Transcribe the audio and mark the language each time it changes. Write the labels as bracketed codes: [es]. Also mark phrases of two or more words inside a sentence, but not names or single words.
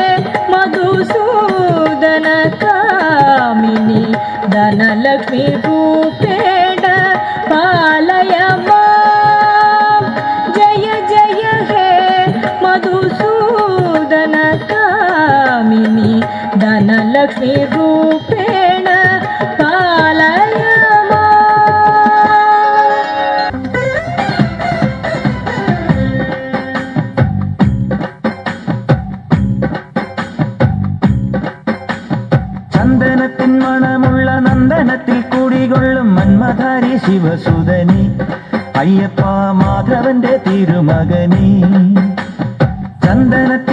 [sa] मधुसूदन कामिनी धनलक्ष्मी रूपेण पालय माम् जय जय हे मधुसूदन कामिनी धनलक्ष्मी रूपेण पालय माम् [ml] ചന്ദനത്തിൻ മണമുള്ള നന്ദനത്തിൽ കൂടികൊള്ളും മന്മധാരി ശിവസുതനി അയ്യപ്പ മാധവന്റെ തിരുമകനി ചന്ദനത്തിൻ